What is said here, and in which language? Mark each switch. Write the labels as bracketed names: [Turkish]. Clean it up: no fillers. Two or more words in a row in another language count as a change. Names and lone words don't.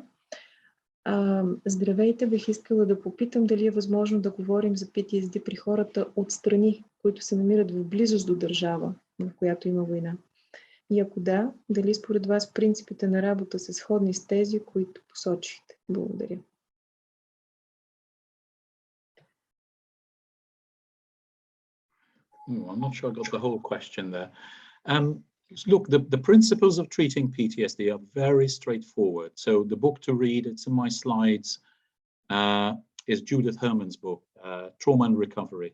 [Bulgarian] Здравейте, бих искала да попитам дали е възможно да говорим за PTSD при хората от страни, които се намират в близост до държава, в която има война. И ако да, дали според вас принципите на работа са сходни с тези, които посочихте? Благодаря. [English] I'm not sure I got the whole question there. Look, the principles of treating PTSD are very straightforward. So the book to read, it's in my slides, is Judith Herman's book, Trauma and Recovery.